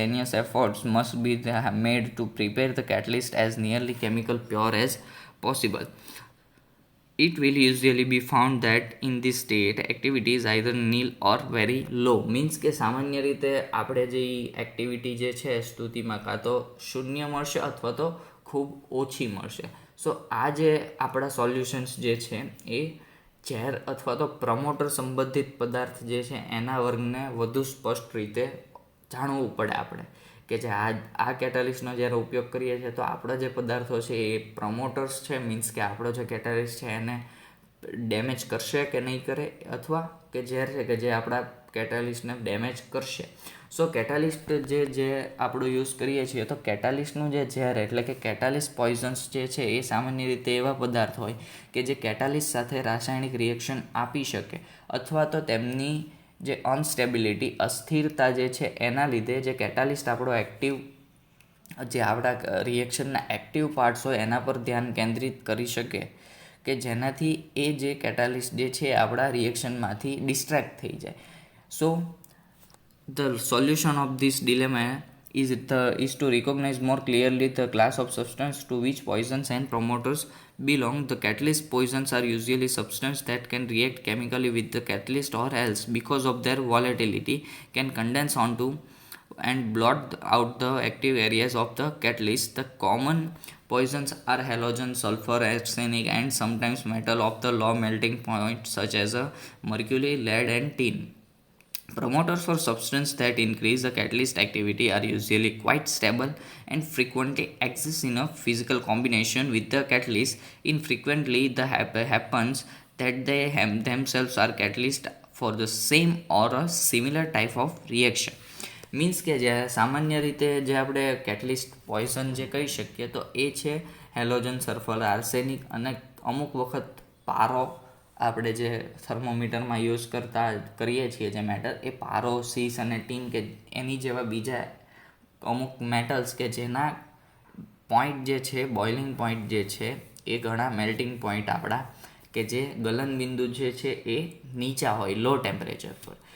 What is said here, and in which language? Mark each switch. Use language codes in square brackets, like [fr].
[en] Strenuous efforts must be made to prepare the catalyst as nearly chemical pure as possible. It will usually be found that in this state activity is either nil or very low. [gu] Means કે સામાન્ય રીતે આપણે જે activity જે છે સ્તુતિમાં કાં તો શૂન્ય મળશે અથવા તો ખૂબ ઓછી મળશે. સો આ જે આપણા સોલ્યુશન્સ જે છે એ ઝેર અથવા તો પ્રમોટર સંબંધિત પદાર્થ જે છે એના વર્ગને વધુ સ્પષ્ટ રીતે જાણવું પડે આપણે કે જે આ કેટાલિસ્ટનો જ્યારે ઉપયોગ કરીએ છીએ તો આપણા જે પદાર્થો છે એ પ્રમોટર્સ છે. મીન્સ કે આપણો જે કેટાલિસ્ટ છે એને ડેમેજ કરશે કે નહીં કરે અથવા કે ઝેર છે કે જે આપણા કેટાલિસ્ટને ડેમેજ કરશે. સો કેટાલિસ્ટ જે આપણું યુઝ કરીએ છીએ તો કેટાલિસ્ટનું જે ઝેર એટલે કે કેટાલિસ્ટ પોઈઝન્સ જે છે એ સામાન્ય રીતે એવા પદાર્થ હોય કે જે કેટાલિસ્ટ સાથે રાસાયણિક રિએક્શન આપી શકે અથવા તો તેમની જે અનસ્ટેબિલિટી અસ્થિરતા જે છે એના લીધે જે કેટાલિસ્ટ આપણો એક્ટિવ જે આપણા રિએક્શનના એક્ટિવ પાર્ટ્સ હોય એના પર ધ્યાન કેન્દ્રિત કરી શકે કે જેનાથી એ જે કેટાલિસ્ટ જે છે આપણા રિએક્શનમાંથી ડિસ્ટ્રેક્ટ થઈ જાય. [en] So the solution of this dilemma is to recognize more clearly the class of substance to which poisons and promoters belong. The catalyst poisons are usually substances that can react chemically with the catalyst or else because of their volatility can condense onto and blot out the active areas of the catalyst. The common poisons are halogen, sulfur, arsenic and sometimes metal of the low melting point such as mercury, lead and tin. Promoters for substances that increase the catalyst activity are usually quite stable and frequently exist in a physical combination with the catalyst. Infrequently, the happens that they themselves are catalyst for the same or a similar type of reaction. [gu] Means કે જે સામાન્ય રીતે જે આપણે catalyst poison જે કહી શકીએ તો એ છે હેલોજન, સલ્ફર, આર્સેનિક અને અમુક વખત પારો આપણે જે થર્મોમીટરમાં યુઝ કરીએ છીએ જે મેટલ એ પારો, સીસ અને ટીન કે એની જેવા બીજા અમુક મેટલ્સ કે જેના પોઈન્ટ જે છે બોઇલિંગ પોઈન્ટ જે છે એ ઘણા મેલ્ટિંગ પોઈન્ટ આપણા કે જે ગલનબિંદુ જે છે એ નીચા હોય લો ટેમ્પરેચર પર.